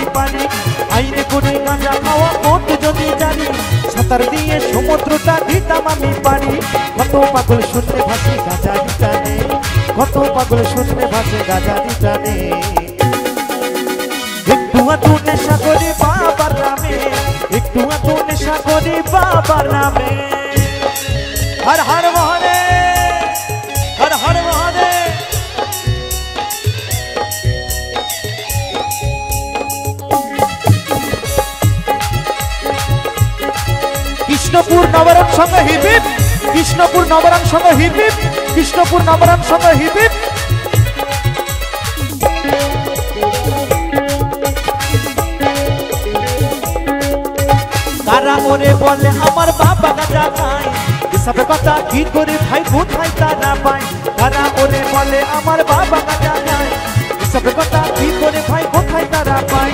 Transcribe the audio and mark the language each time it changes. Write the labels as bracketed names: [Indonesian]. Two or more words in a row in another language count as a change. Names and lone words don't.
[Bangla] পানি, আইন করে গাঁজা খাওয়া করতো যদি জানি, সাঁতার দিয়ে সমুদ্রটা দিতাম আমি পানি, কত পাগল শূন্যে ভাসে গাজারি টানে, কত পাগল শূন্যে ভাসে গাজারি টানে, একটু আধটু নেশা করি বাবার নামে, একটু আধটু নেশা করি বাবার নামে। [Hindi] हर हर महादेव, हर हर महादेव। कृष्णपुर नवरंग संग [English] hip hip, [Hindi] कृष्णपुर नवरंग संग [English] hip hip, [Hindi] कृष्णपुर नवरंग संग [English] hip hip. [Bangla] কারা ওরে বলে আমার বাবা গাজা খায়, এসব কথা কি করে ভাই কোথায় তারা পায়। কারা ওরে বলে আমার বাবা গাজা খায়, এসব কথা কি করে ভাই কোথায় তারা পায়।